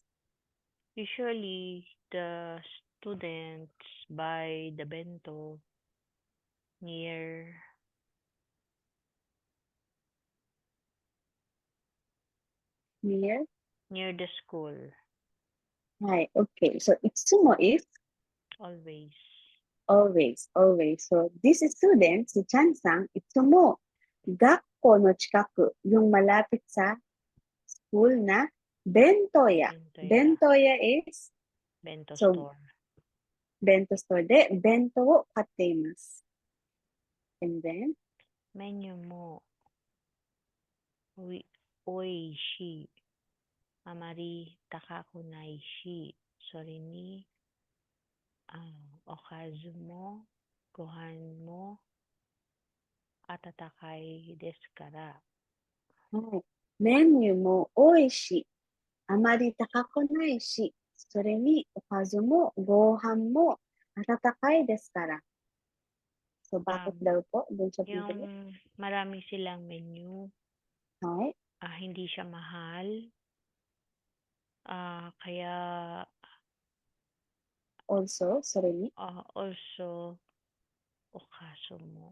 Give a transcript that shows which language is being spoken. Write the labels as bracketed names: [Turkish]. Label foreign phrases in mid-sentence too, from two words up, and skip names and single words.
[English] usually the students buy the bento near the school. Okay. So, itsumo is Always. So, this student, [Japanese] si Chan-sang, いつも学校の近く, [Filipino] yung malapit sa school na bentoya. [English] Bentoya is [Japanese] Bento [English] so, store. [Japanese] Bento store で弁当を買っています. [English] And then, [Japanese] メニューも美味しい. あまり高くないし. それにおかずも, ご飯も、温かいですから. メニューも美味しい。あまり高くないし. それにおかずも, ご飯も、温かいですから. [Filipino] So, bakit daw po? Doon siya bibili? Yung marami silang menu. Hindi siya mahal. Kaya also, sorry ni. Also, okaso mo.